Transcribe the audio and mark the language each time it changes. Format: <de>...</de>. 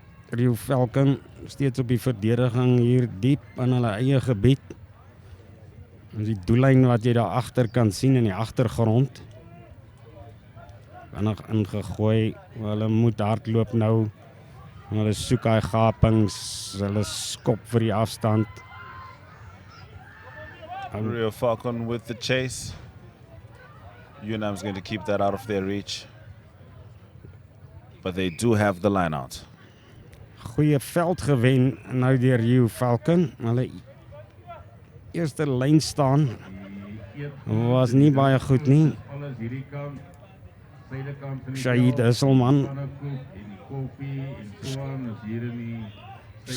<af>Reho Falcon steeds op die verdediging hier diep in hulle eie gebied. Die doellyn wat jy daar agter kan sien in die agtergrond. Vinnig ingegooi. Hulle moet hardloop nou. Hulle soek daai gapings. Hulle skop vir die afstand.</af> <en>Reho Falcon with the chase. Unam's going to keep that out of their reach. But they do have the line out.</en> <af>Goeie veld gewen nou deur Reho Falcon. Hulle eerste lyn staan was nie baie goed nie. Alles hierdie kant, suidekant van die Shahid Isselman. En die koppie en so aan is hier in die</af>